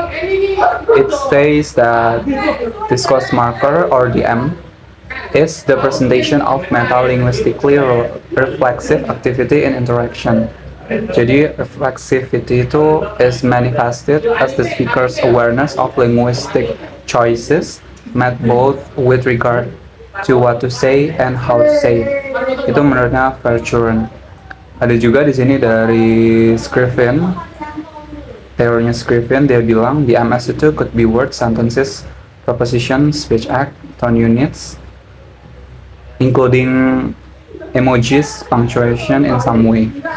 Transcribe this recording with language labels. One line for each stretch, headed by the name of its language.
English: It says that discourse marker, or DM, is the presentation of metalinguistically reflexive activity in interaction.
Indonesian: Jadi
English: reflexivity
Indonesian: itu
English: is manifested as the speaker's awareness of linguistic choices made both with regard to what to say and how to say.
Indonesian: Itu menurutnya Verschuren. Ada juga di sini dari Scriven. Teorinya Scriven, dia bilang
English: the MS
Indonesian: itu
English: could be words, sentences, prepositions, speech act, tone units, including emojis, punctuation in some way.